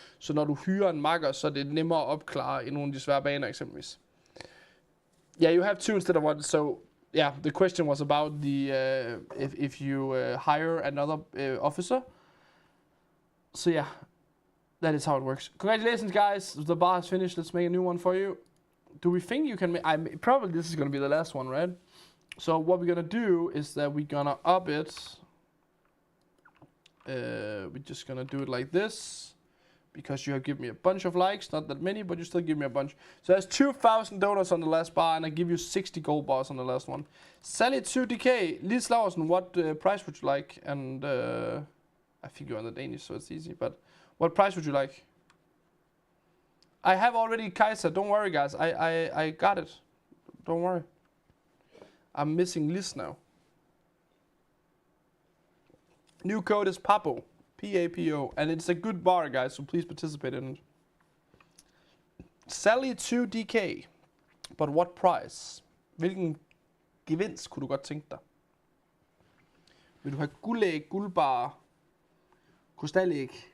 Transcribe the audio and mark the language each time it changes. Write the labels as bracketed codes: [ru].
[da] Så når du hyrer en marker, så er det nemmere at opklare i nogle af de svære baner, eksempelvis. [en] Yeah, you have 2 instead of 1. So, yeah, the question was about the if you hire another officer. So yeah, that is how it works. Congratulations, guys. The bar is finished. Let's make a new one for you. Do we think you can make... probably this is going to be the last one, right? So what we're going to do is that we're going to up it. We're just going to do it like this. Because you have given me a bunch of likes. Not that many, but you still give me a bunch. So there's 2,000 dollars on the last bar, and I give you 60 gold bars on the last one. Sally 2DK. Liz Larsen, what price would you like? And I think you're on the Danish, so it's easy. But what price would you like? I have already Kaiser. Don't worry, guys. I got it. Don't worry. I'm missing Liz now. New code is PAPO. P-A-P-O. And it's a good bar, guys, so please participate in it. Sally 2DK. But what price? [da] Hvilken gevinst kunne du godt tænke dig? Vil du have guldæg, guldbar, krystallæg?